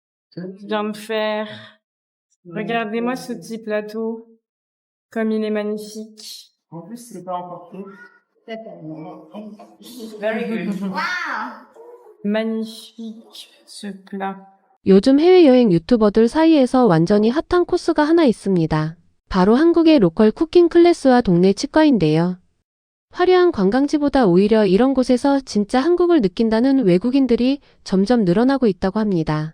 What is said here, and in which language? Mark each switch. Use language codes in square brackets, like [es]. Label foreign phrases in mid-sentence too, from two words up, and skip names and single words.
[fr] Je viens de faire. Regardez-moi ce petit plateau, comme il est magnifique. En plus, c'est pas emporté. [en] Very good. [fr] magnifique, ce plat. [ko] 요즘 해외여행 유튜버들 사이에서 완전히 핫한 코스가 하나 있습니다. 바로 한국의 로컬 쿠킹 클래스와 동네 치과인데요. 화려한 관광지보다 오히려 이런 곳에서 진짜 한국을 느낀다는 외국인들이 점점 늘어나고 있다고 합니다.